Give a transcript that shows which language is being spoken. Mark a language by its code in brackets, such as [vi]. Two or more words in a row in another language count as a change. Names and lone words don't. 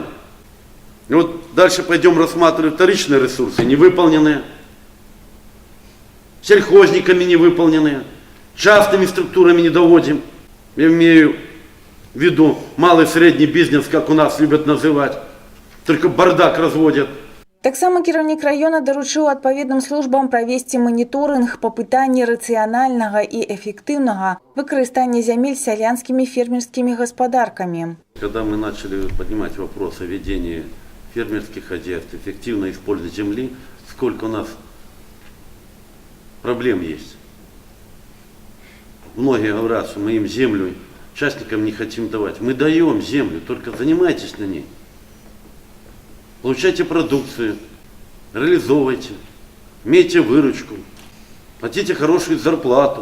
[ru] И вот дальше пойдем рассматривать вторичные ресурсы, невыполненные. Сельхозниками невыполненные. Частными структурами не доводим. Я имею в виду малый и средний бизнес, как у нас любят называть. Только бардак разводят. [be] Таксама кіраўнік раёна даручыў адпаведным службам правесці маніторынг па пытанні рацыянальнага і эффектыўнага выкарыстання зямель сялянскімі фермерскімі гаспадаркамі. [ru] Когда мы начали поднимать вопрос о ведении фермерских хозяйств, эффективно использовать земли, сколько у нас проблем есть. Многие говорят, что мы им землю частникам не хотим давать. Мы даем землю, только занимайтесь на ней. Получайте продукцию, реализовывайте, имейте выручку, платите хорошую зарплату.